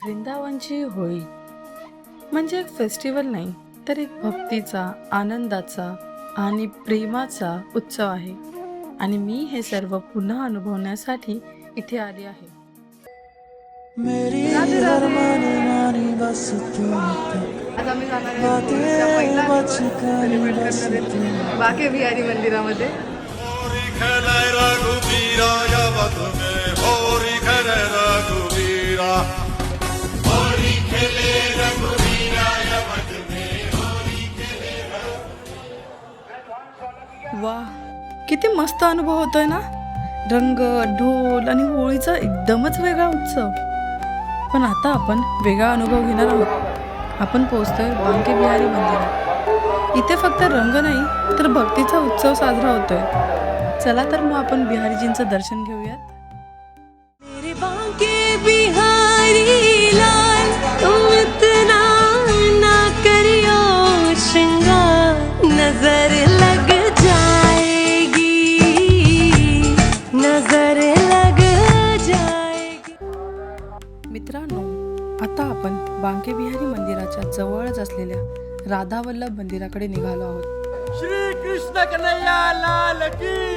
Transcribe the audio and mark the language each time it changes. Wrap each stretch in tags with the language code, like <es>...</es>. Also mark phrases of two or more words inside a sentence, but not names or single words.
<mr>वृंदावनची होळी म्हणजे एक फेस्टिवल नाही, तर एक भक्तीचा, आनंदाचा आणि प्रेमाचा उत्सव आहे. आणि मी हे सर्व पुन्हा अनुभवण्यासाठी इथे आले आहे.</mr> <hi>मेरी हर मानी मानी बस तू</hi> <mr>आज आम्ही जाणार आहे होळीचा पहिला दिवस सेलिब्रेट करणार आहे बाके बिहारी मंदिरामध्ये.</mr> <hi>होरी खेले रघुबीराय वधुमे होरी खेले रघुबीरा होरी खेले रघुबीराय वधुमे होरी खेले</hi> <mr>वा, किती मस्त अनुभव होतोय ना. रंग, ढोल आणि होळीचा एकदमच वेगळा उत्सव. पण आता आपण वेगळा अनुभव घेणार आहोत. आपण पोहोचतोय बांके बिहारी मंदिरात. इथे फक्त रंग नाही, तर भक्तीचा उत्सव साजरा होतोय. चला तर मग आपण बिहारीजींचं दर्शन घेऊयात.</mr> <hi>मेरे बांके बिहारी लाल, तुम इतना ना करियो श्रृंगार, नजर लग जाएगी, नजर लग जाएगी.</hi> <mr>मित्रांनो, आता आपण बांके बिहारी मंदिराच्या जवळच असलेल्या राधा वल्लभ मंदिराकडे निघालो आहोत.</mr> <hi>श्री कृष्ण कन्हैया लाल की</hi>